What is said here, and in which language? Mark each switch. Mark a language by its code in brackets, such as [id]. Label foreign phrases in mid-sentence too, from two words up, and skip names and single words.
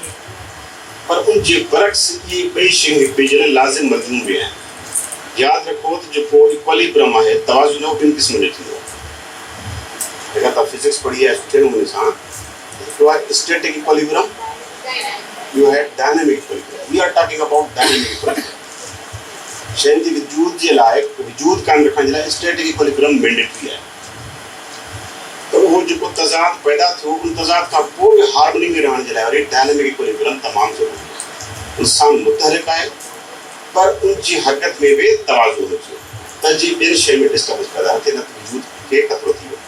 [sd] पर उन जे बरक्स इहे ॿई शयूं हिक ॿिए जे लाइ लाज़िम मज़मून बि आहिनि। यादि रखो त जेको इक्वलिब्रियम आहे, तवाज़ुन उहो ॿिनि क़िस्म जो थींदो आहे। अगरि तव्हां फिज़िक्स पढ़ी आहे सुठे नमूने सां, हिकिड़ो आहे [en] static equilibrium, [sd] ॿियो आहे [en] dynamic equilibrium. We are talking about dynamic equilibrium. [sd] शयुनि जे वजूद जे लाइ, वजूद कायम रखण जे लाइ [en] static equilibrium mandatory [sd] आहे। त उहो जेको तज़ाद पैदा थियो, उन तज़ाद खां पोइ बि हारमोनी में रहण जे लाइ वरी [en] dynamic equilibrium [sd] तमामु ज़रूरी आहे। इंसान मुतहरिक आहे पर उन जी हरकत में बि तवाज़ुन हुजे, त जी ॿियनि शयुनि में डिस्टर्बेंस पैदा न थिए, न त वजूद खे ख़तरो थी वञे।